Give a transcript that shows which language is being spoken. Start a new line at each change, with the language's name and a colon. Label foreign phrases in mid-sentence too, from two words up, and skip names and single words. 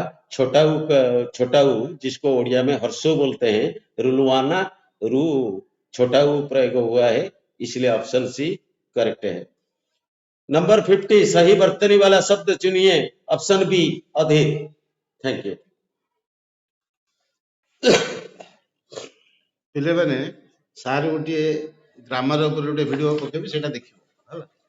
Hindi: छोटा ऊ जिसको उड़िया में हर्षो बोलते हैं, रुलवाना रू छोटा ऊ प्रयोग हुआ है, इसलिए
English: option C correct
Hindi: है। नंबर 50, सही वर्तनी वाला शब्द चुनिए।
English: option B,
Hindi: अधिक।
English: thank you.
Odia: ପିଲାମାନେ ସାର୍ ଗୋଟିଏ ଗ୍ରାମାର ଉପରେ ଗୋଟେ ଭିଡ଼ିଓ ପକେଇବି, ସେଇଟା ଦେଖିବ ହେଲା।